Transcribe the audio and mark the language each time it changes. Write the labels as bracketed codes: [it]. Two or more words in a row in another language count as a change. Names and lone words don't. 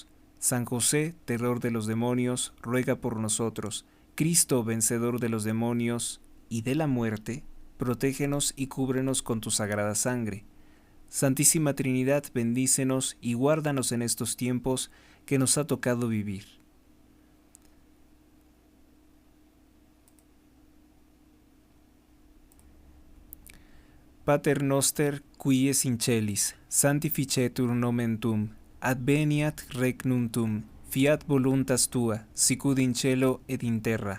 [es] San José, terror de los demonios, ruega por nosotros. Cristo, vencedor de los demonios y de la muerte, protégenos y cúbrenos con tu sagrada sangre. Santísima Trinidad, bendícenos y guárdanos en estos tiempos que nos ha tocado vivir. [la] Pater noster, qui es in celis, sanctificetur nomen tuum, adveniat regnum tuum, fiat voluntas tua, sicud in cielo et in terra.